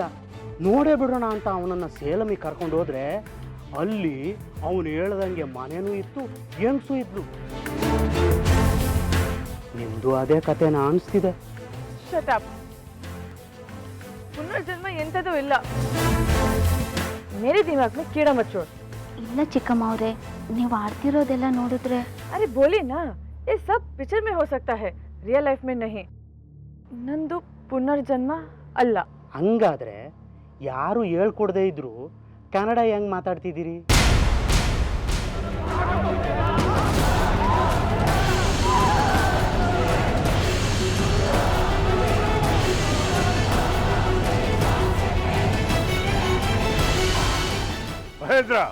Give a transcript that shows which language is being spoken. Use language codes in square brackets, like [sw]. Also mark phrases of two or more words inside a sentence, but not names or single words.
[kn] ನೋಡೇ ಬಿಡೋಣ ಅಂತ ಅವನನ್ನು ಸೇಲಮಿಗೆ ಕರ್ಕೊಂಡು ಹೋದ್ರೆ ಅಲ್ಲಿ ಅವನು ಹೇಳ್ದಂಗೆ ಮನೇನೂ ಇತ್ತು, ಹೆಂಗಸೂ ಇದ್ಲು. ನಿಮ್ಮದು ಅದೇ ಕಥೆನ ಅನಿಸ್ತಿದೆ. ಶಟಾಪ್. ಪುನರ್ಜನ್ಮ ಎಂಥದೂ ಇಲ್ಲ. [hi] मेरे दिमाग में ಕೀड़ा मत छोड़. [kn] ಇಲ್ಲ ಚಿಕ್ಕಮ್ಮವ್ರೆ, ನೀವು ಆಡ್ತಿರೋದೆಲ್ಲ ನೋಡಿದ್ರೆ. [hi] अरे बोली ना, ये सब पिक्चर में हो सकता है, [en] real life [hi] में नहीं. [kn] ನಂದು ಪುನರ್ಜನ್ಮ ಅಲ್ಲ. ಹಂಗಾದ್ರೆ ಯಾರು ಹೇಳ್ಕೊಡದೇ ಇದ್ರು ಕನ್ನಡ ಹೆಂಗ್ ಮಾತಾಡ್ತಿದ್ದೀರಿ? ಮಹೇಂದ್ರ,